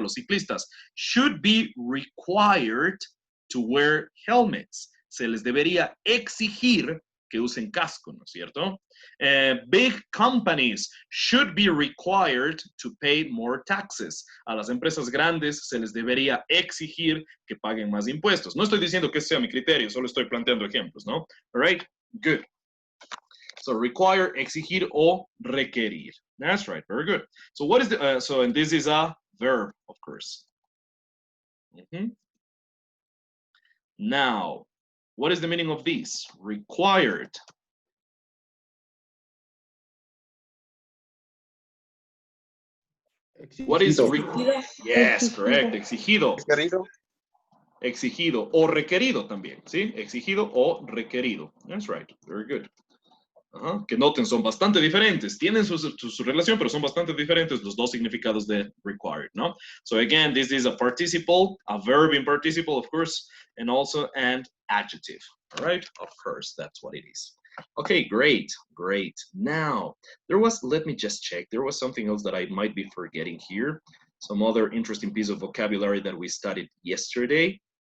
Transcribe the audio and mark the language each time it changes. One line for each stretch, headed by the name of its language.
Spanish: Los ciclistas
English: should be required to wear helmets.
Spanish: Se les debería exigir que usen casco, ¿no es cierto?
English: Big companies should be required to pay more taxes.
Spanish: A las empresas grandes se les debería exigir que paguen más impuestos. No estoy diciendo que ese sea mi criterio, solo estoy planteando ejemplos, ¿no?
English: All right, good. So require,
Spanish: exigir o requerir.
English: That's right, very good. So what is the, and this is a verb, of course. Now, what is the meaning of this? Required. What is yes, correct. Exigido.
Spanish: Requerido. Exigido o requerido también, ¿sí? Exigido o requerido.
English: That's right. Very good.
Spanish: Que noten, son bastante diferentes. Tienen su relación, pero son bastante diferentes los dos significados de required, ¿no?
English: So again, this is a participle, a verb in participle, of course, and also an adjective. All right? Of course, that's what it is. Okay, great, great. Now, let me just check. There was something else that I might be forgetting here. Some other interesting piece of vocabulary that we studied yesterday.